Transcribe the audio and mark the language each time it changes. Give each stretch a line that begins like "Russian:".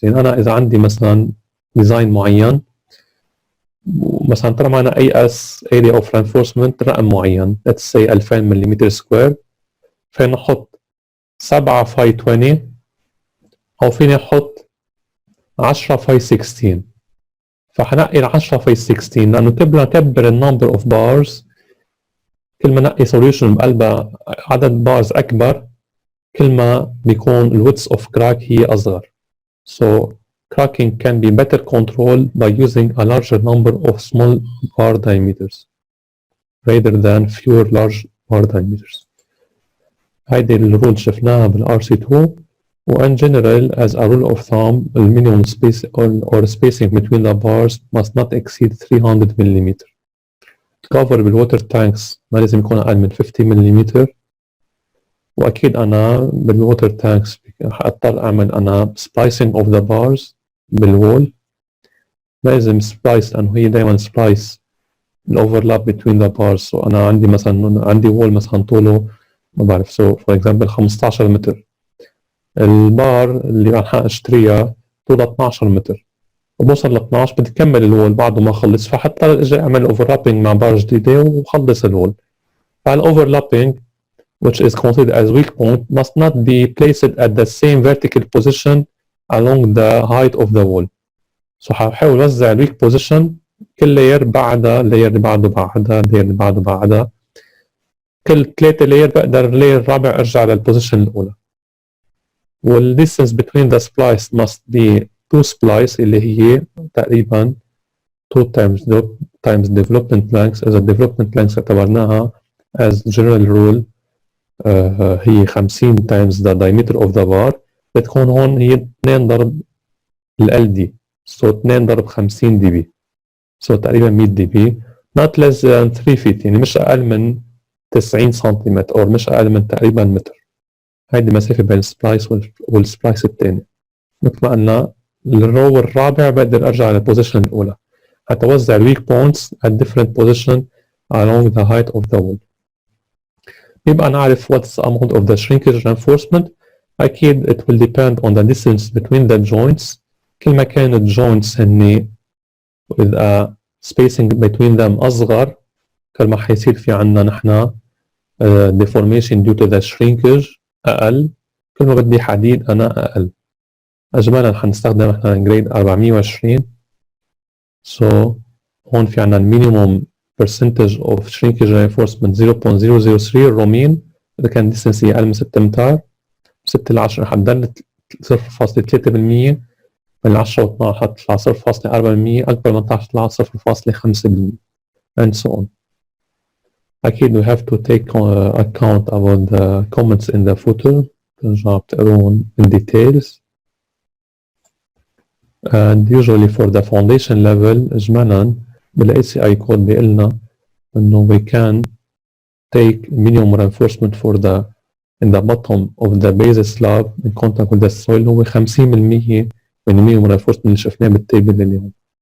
Arabic: يعني أنا إذا عندي مثلا ديزاين معين مثلا ترى معنا AS area of reinforcement رقم معين
English: let's say
Arabic: 2000 ملم سكوير، فينا نحط 7 فاي 20 أو فيني أحط 10 فاي 16. فحنقي 10 فاي 16 لأنه كبر النمبر اوف بارز، كل ما نقي سوليوشن بقلبها عدد بارز أكبر كل ما بيكون الويدث اوف كراك هي أصغر.
English: So cracking can be better controlled by using a larger number of small bar diameters rather than fewer large bar diameters.
Arabic: هيدي الرول شفناها بالRC2
English: وin general as a rule of thumb the minimum space or spacing between the bars must not exceed 300 mm.
Arabic: cover بالwater tanks ما لازم يكون أقل من 50 mm. وأكيد أنا بالwater tanks حأضطر أعمل أنا splicing of the bars بالwall. لازم splice لأنه هي دايما splice الoverlap
English: between the bars.
Arabic: so أنا عندي مثلا عندي wall مثلا طوله ما بعرف
English: so for example
Arabic: 15 متر. البار اللي راح اشتريها طولها 12 متر وبوصل ل 12 بدي كمل الوول بعده ما خلص فحتى اجي اعمل اوفرلابينج مع بار جديده وخلص الوول.
English: فالاوفرلابينج which is considered as weak point must not be placed at the same vertical position along the height of the wall.
Arabic: so حاول اوزع الويك بوزيشن كل لاير بعدها اللاير اللي بعده بعدها اللاير اللي بعده بعدها كل 3 لاير بقدر اللاير الرابع ارجع للبوزيشن الاولى.
English: والdistance between the splice must be 2 splice
Arabic: اللي هي تقريبا
English: 2 times development length.
Arabic: إذا development length اعتبرناها
English: as general rule
Arabic: هي
English: 50 times the diameter of the bar
Arabic: بتكون هون هي 2 ضرب ال LD so 2 ضرب 50 dB so تقريبا 100 dB
English: not less than 3 feet
Arabic: يعني مش أقل من 90 سنتيمتر أو مش أقل من تقريبا متر. هيدي المسافة بين السبلايس والسبلايس الثاني. مثل ما قلنا الرو الرابع بقدر ارجع للبوزيشن الاولى حتى اوزع الويك بوينتس
English: at different position along the height of the wall.
Arabic: يبقى نعرف
English: what's the amount of the shrinkage reinforcement. اكيد it will depend on the distance between the joints.
Arabic: كل ما كانت joints هني
English: with a spacing between them
Arabic: اصغر كل ما حيصير في عنا نحن deformation due to the shrinkage أقل. كل ما بدي حديد أنا أقل. أجمالا حنستخدم إحنا جريد 420 so هون في عنا minimum percentage of shrinkage reinforcement 0.003 الرومين إذا كان distance أقل من 6 أمتار 6 ل 10 حتضل 0.3% من 10 و 12 حتطلع 0.4% أكبر من 12 تطلع 0.5%
English: and so on. أكيد we have to take account about the comments in the footer
Arabic: ترجعوا بتقرون
English: in details. and usually for the foundation level إجمالا بال ACI code
Arabic: بيقلنا إنه
English: we can take minimum reinforcement for the in the bottom of the base slab in contact with the soil هو 50% من minimum reinforcement
Arabic: اللي شفناه بالتيبل اليوم.